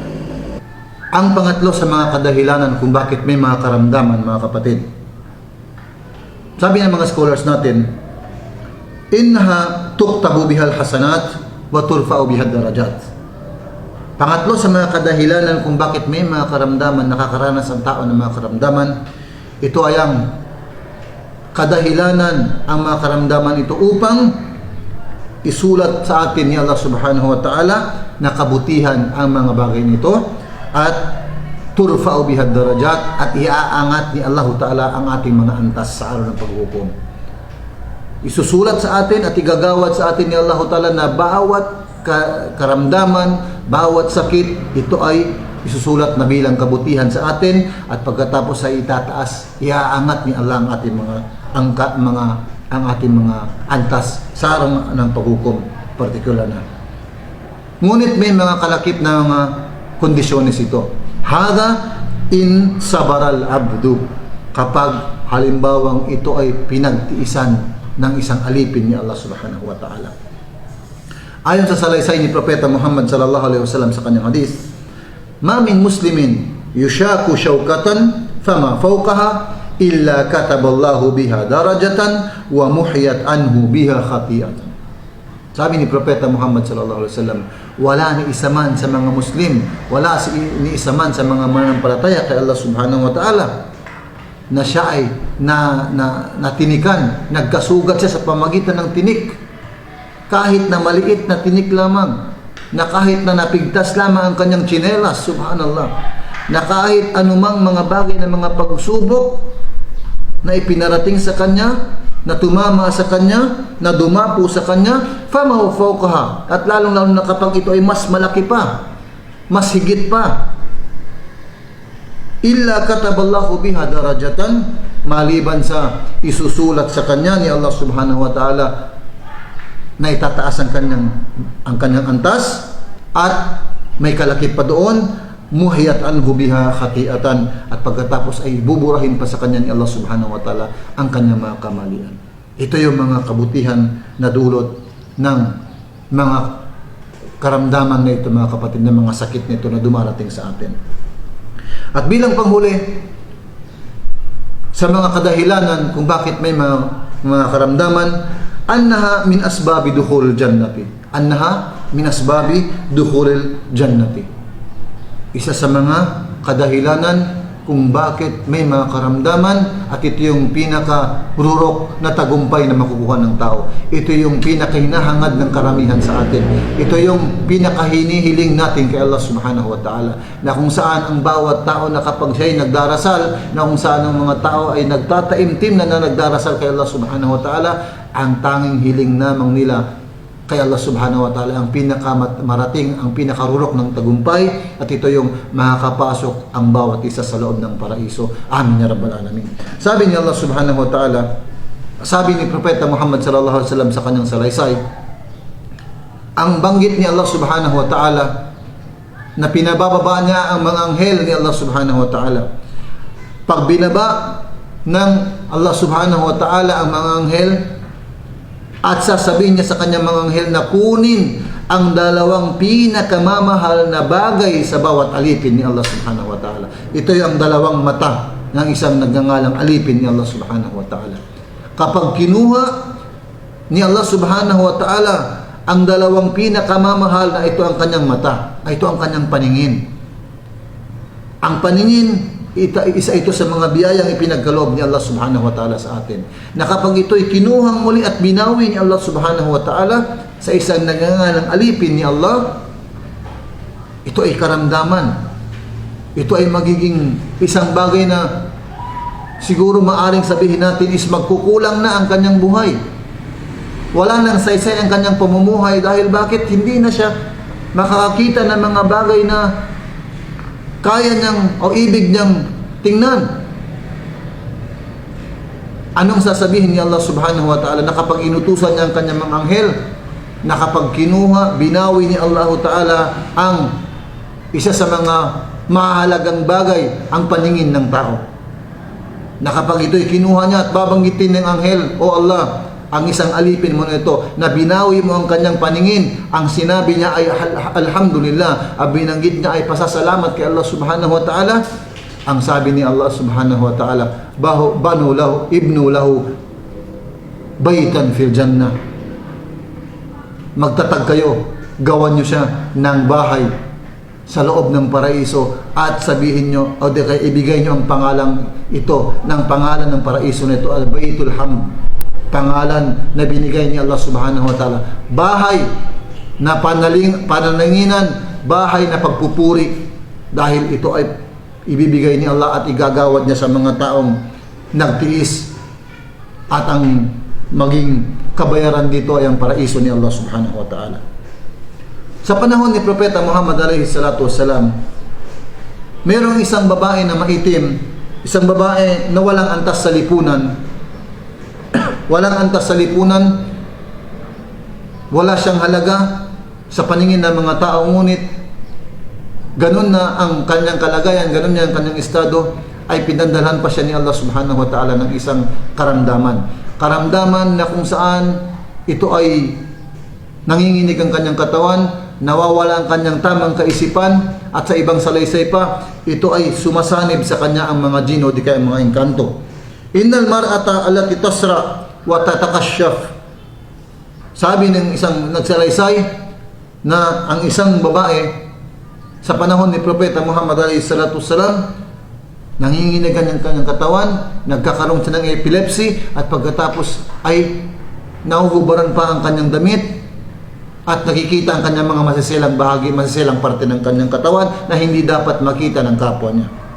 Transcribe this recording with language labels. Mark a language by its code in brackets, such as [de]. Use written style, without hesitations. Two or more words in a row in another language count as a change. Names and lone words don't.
[tl] Ang pangatlo sa mga kadahilanan kung bakit may mga karamdaman, mga kapatid. Sabi ng mga scholars natin, [ar] إنها تكتب بها الحسنات وترفع بها الدرجات. [tl] Pangatlo sa mga kadahilanan kung bakit may mga karamdaman, nakakaranas ang tao ng mga karamdaman, ito ay ang kadahilanan, ang mga karamdaman ito upang isulat sa atin ni Allah [ar] سبحانه وتعالى [tl] na kabutihan ang mga bagay nito at [ar] ترفع بها الدرجات, [tl] at iaangat ni Allah ta'ala ang ating mga antas sa araw ng paghukom. Isusulat sa atin at igagawad sa atin ni Allah ta'ala na bawat karamdaman, bawat sakit, ito ay isusulat na bilang kabutihan sa atin, at pagkatapos ay itataas, iaangat ni Allah ang ating ang ating mga antas sa araw ng paghukom, partikular na. Ngunit may mga kalakip na mga kondisyones ito. [ar] إذا إن صبر العبد, [tl] kapag halimbawang ito ay pinagtiisan ng isang alipin ni Allah [ar] سبحانه وتعالى. [tl] Ayon sa salaysay ni Propeta Muhammad [ar] صلى الله عليه وسلم [tl] sa kanyang hadith, [ar] ما من مسلم يشاك شوكة فما فوقها إلا كتب الله بها درجة ومحيت عنه بها خطيئة. [tl] Sabi ni Propeta Muhammad [ar] صلى الله عليه وسلم, [tl] wala ni isa man sa mga Muslim, wala ni isa man sa mga mananampalataya kay Allah [ar] سبحانه وتعالى [tl] na siya ay natinikan, nagkasugat siya sa pamagitan ng tinik, kahit na maliit na tinik lamang, na kahit na napigtas lamang ang kanyang tsinelas, subhanallah, na kahit anumang mga bagay na mga pagsubok na ipinarating sa kanya, na tumama sa kanya, na dumapo sa kanya, [ar] فما فوقها, [tl] at lalong-lalo na kapag ito ay mas malaki pa, mas higit pa, [ar] إلا كتب الله بها درجة, [tl] maliban sa isusulat sa kanya ni Allah [ar] سبحانه وتعالى [tl] na itataas ang kanyang antas, at may kalakip pa doon, [ar] محيت عنه بها خطيئة, [tl] at pagkatapos ay buburahin pa sa kanya ni Allah [ar] سبحانه وتعالى [tl] ang kanyang mga kamalian. Ito yung mga kabutihan na dulot ng mga karamdaman na ito, mga kapatid, na mga sakit nito na dumarating sa atin. At bilang panghuli sa mga kadahilanan kung bakit may mga karamdaman, [ar] أنها من أسباب دخول الجنة. أنها من أسباب دخول الجنة. [tl] Isa sa mga kadahilanan kung bakit may mga karamdaman, at ito yung pinaka-rurok na tagumpay na makukuha ng tao. Ito yung pinaka-hinahangad ng karamihan sa atin. Ito yung pinaka-hinihiling natin kay Allah [ar] سبحانه وتعالى, [tl] na kung saan ang bawat tao na kapag siya'y nagdarasal, na kung saan ang mga tao ay nagtataimtim na nagdarasal kay Allah [ar] سبحانه وتعالى, [tl] ang tanging hiling namang nila kay Allah [ar] سبحانه وتعالى [tl] ang pinakamarating, ang pinakarurok ng tagumpay, at ito yung makakapasok ang bawat isa sa loob ng paraiso. [ar] آمين يا رب العالمين. [tl] Sabi ni Allah [ar] سبحانه وتعالى, [tl] sabi ni Propeta Muhammad [ar] صلى الله عليه وسلم [tl] sa kanyang salaysay, ang banggit ni Allah [ar] سبحانه وتعالى [tl] na pinabababa niya ang mga anghel ni Allah [ar] سبحانه وتعالى. [tl] Pag binaba ng Allah [ar] سبحانه وتعالى [tl] ang mga anghel, at sasabihin niya sa kanyang mga anghel na kunin ang dalawang pinakamamahal na bagay sa bawat alipin ni Allah [ar] سبحانه وتعالى. [tl] Ito yung dalawang mata ng isang nagngangalang alipin ni Allah [ar] سبحانه وتعالى. [tl] Kapag kinuha ni Allah [ar] سبحانه وتعالى [tl] ang dalawang pinakamamahal, na ito ang kanyang mata, ito ang kanyang paningin. Ang paningin, isa ito sa mga biyayang ipinagkaloob ni Allah [ar] سبحانه وتعالى [tl] sa atin, na kapag ito'y kinuhang muli at binawi ni Allah [ar] سبحانه وتعالى [tl] sa isang nagngangalang alipin ni Allah, ito ay karamdaman. Ito ay magiging isang bagay na siguro maaring sabihin natin is magkukulang na ang kanyang buhay. Wala nang saysay ang kanyang pamumuhay, dahil bakit? Hindi na siya makakakita ng mga bagay na kaya niyang o ibig niyang tingnan. Anong sasabihin ni Allah subhanahu wa ta'ala na kapag inutusan niya ang kanyang mga anghel, na kapag kinuha, binawi ni Allah ta'ala ang isa sa mga mahalagang bagay, ang paningin ng tao, na kapag ito'y kinuha niya at babanggitin ng anghel, O Allah, ang isang alipin mo na ito, na binawi mo ang kanyang paningin, ang sinabi niya ay alhamdulillah, ang binanggit niya ay pasasalamat kay Allah [ar] سبحانه وتعالى, [tl] ang sabi ni Allah [ar] سبحانه وتعالى، بنوا له، ابنوا له بيتا في الجنة. [tl] Magtatag kayo, gawan nyo siya ng bahay sa loob ng paraiso, at sabihin nyo, o di kaya ibigay nyo ang pangalang ito, ng pangalan ng paraiso na ito, al-Baytul Hamd, pangalan na binigay ni Allah [ar] سبحانه وتعالى. [tl] Bahay na panananginan, bahay na pagpupuri, dahil ito ay ibibigay ni Allah at igagawad niya sa mga taong nagtiis, at ang maging kabayaran dito ay ang paraiso ni Allah [ar] سبحانه وتعالى. [tl] Sa panahon ni Propeta Muhammad [ar] عليه الصلاة والسلام, [tl] mayroong isang babae na maitim, isang babae na walang antas sa lipunan, walang antas sa lipunan, wala siyang halaga sa paningin ng mga tao, ngunit ganun na ang kanyang kalagayan, ganun niya ang kanyang estado, ay pinandalhan pa siya ni Allah [ar] سبحانه وتعالى [tl] ng isang karamdaman. Karamdaman na kung saan ito ay nanginginig ang kanyang katawan, nawawala ang kanyang tamang kaisipan, at sa ibang salaysay pa, ito ay sumasanib sa kanya ang mga jino, di kaya mga engkanto. [ar] إن المرأة التي تصرع وتتكشف. [tl] Sabi ng isang nagsalaysay na ang isang babae sa panahon ni Propeta Muhammad [ar] عليه الصلاة والسلام, [tl] nanginginig ang kanyang katawan, nagkakaroon siya ng epilepsy, at pagkatapos ay nahuhubaran pa ang kanyang damit, at nakikita ang kanyang mga masisilang bahagi, masisilang parte ng kanyang katawan na hindi dapat makita ng kapwa niya.